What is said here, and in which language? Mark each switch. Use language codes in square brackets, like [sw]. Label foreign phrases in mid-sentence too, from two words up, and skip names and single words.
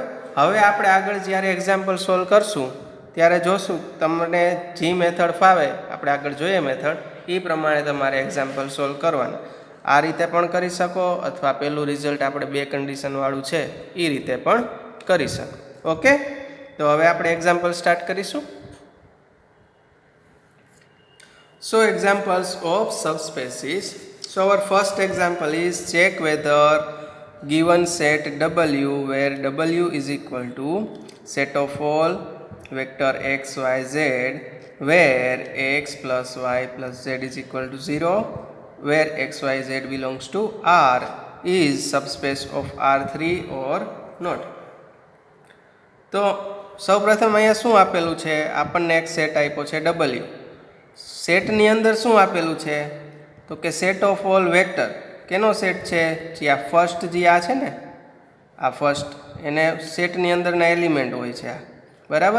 [gu] હવે આપણે આગળ જ્યારે [en] example solve [gu] કરશું ત્યારે જોશું તમને જે મેથડ ફાવે, આપણે આગળ જોઈએ મેથડ, એ પ્રમાણે તમારે [en] example solve [gu] કરવાના. આ રીતે પણ કરી શકો, અથવા પેલું રિઝલ્ટ આપણે બે કન્ડિશનવાળું છે એ રીતે પણ કરી શકો. ઓકે, તો હવે આપણે [en] example start [gu] કરીશું. [en] So examples of subspaces. So our first example is check whether given set W where W is equal to set of all vector x, y, z where x plus y plus z is equal to 0, where x, y, z belongs to R is subspace of R3 or not. [gu] તો સૌપ્રથમ અહીંયા શું આપેલું છે? આપણને એક સેટ આપ્યો છે W. સેટની અંદર શું આપેલું છે? તો કે [en] set of all vector. [gu] કેનો સેટ છે? જે આ ફર્સ્ટ જે આ છે ને, આ ફર્સ્ટ, એને સેટની અંદરના એલિમેન્ટ હોય છે આ, બરાબર.